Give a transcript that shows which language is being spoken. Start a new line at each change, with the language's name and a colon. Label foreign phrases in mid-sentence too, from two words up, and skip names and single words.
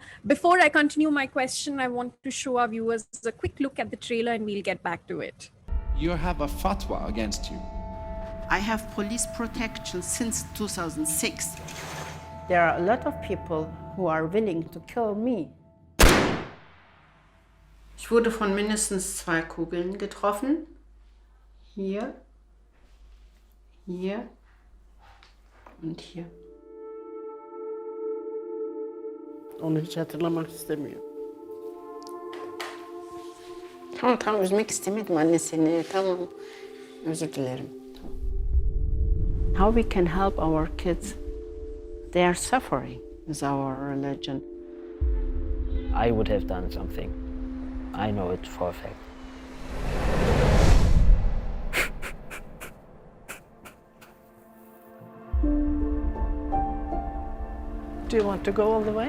English: Before I continue my question, I want to show our viewers a quick look at the trailer, and we'll get back to it. You have a fatwa against you. I have police protection since 2006. There are a lot of people who are willing to kill me.
German: Ich wurde von mindestens 2 Kugeln getroffen. Hier, hier und hier.
Turkish: Onu hiç hatırlamak istemiyor. Tamam üzmek istemedim anne seni. Tamam. Özür dilerim. Tamam.
English: How we can help our kids? They are suffering with our religion. I would have done something. I know it for a fact. Do you want to go all the way?